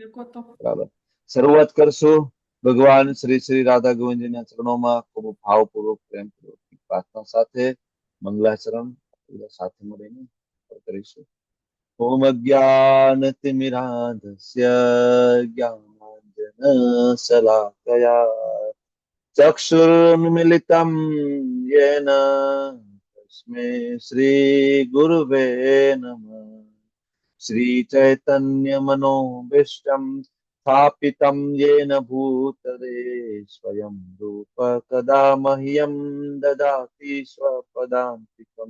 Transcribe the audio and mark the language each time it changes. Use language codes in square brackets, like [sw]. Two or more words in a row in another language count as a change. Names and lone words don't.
[gu] બરાબર શરૂઆત કરશું ભગવાન શ્રી શ્રી રાધા ગોવિંદજીના ચરણોમાં ખૂબ ભાવપૂર્વક પ્રેમપૂર્વક પ્રાર્થના સાથે મંગલાચરણ સાથે મળીને કરીશું [sa] ओम अज्ञानतिमिरांधस्य ज्ञानांजन शलाकया चक्षुरुन्मिलितं येन तस्मै श्रीगुरुवे नमः श्रीचैतन्यमनोभीष्टं स्थापितं येन भूतले स्वयं रूप कदा मह्यं ददाति स्वपदान्तिकम्